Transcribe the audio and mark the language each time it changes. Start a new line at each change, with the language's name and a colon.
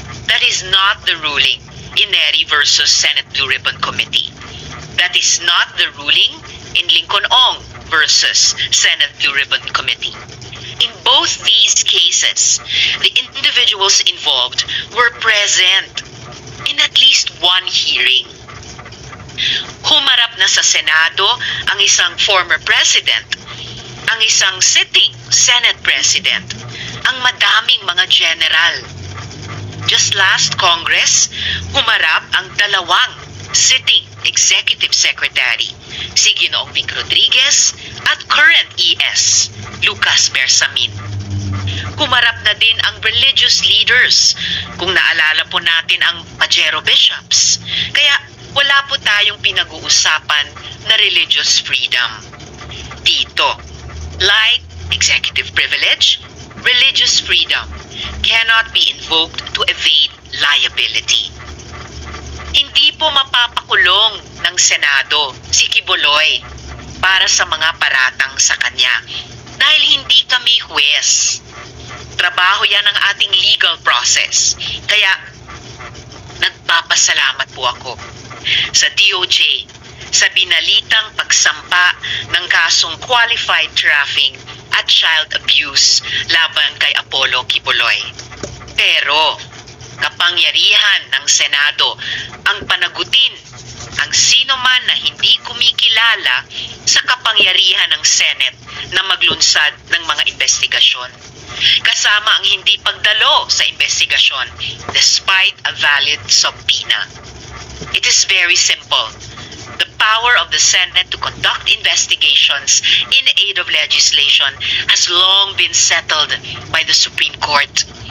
English: That is not the ruling in Neri versus Senate Blue Ribbon Committee. That is not the ruling in Lincoln Ong versus Senate Blue Ribbon Committee. In both these cases, the individuals involved were present in at least one hearing.
Filipino: Humarap na sa Senado ang isang former president, ang isang sitting Senate president, ang madaming mga general.
English: Just last Congress,
Filipino: humarap ang dalawang
English: sitting executive secretary,
Filipino: si Ginoong Vic Rodriguez at
English: current ES,
Filipino: Lucas Bersamin. Humarap na din ang
English: religious leaders,
Filipino: kung naalala po natin ang Pajero bishops. Kaya wala po tayong pinag-uusapan na religious freedom dito.
English: Like executive privilege, religious freedom cannot be invoked to evade liability.
Filipino: Hindi po mapapakulong ng Senado si Kibuloy para sa mga paratang sa kanya dahil hindi kami huwes. Trabaho yan ng ating legal process. Kaya nagpapasalamat po ako sa DOJ sa binalitang pagsampa ng kasong
English: qualified trafficking
Filipino: at
English: child abuse
Filipino: laban kay Apollo Kibuloy. Pero kapangyarihan ng Senado ang panagutin ang sino man na hindi kumikilala sa kapangyarihan ng Senate na maglunsad ng mga investigasyon. Kasama ang hindi pagdalo sa investigasyon
English: despite a valid subpoena. It is very simple. The power of the Senate to conduct investigations in aid of legislation has long been settled by the Supreme Court.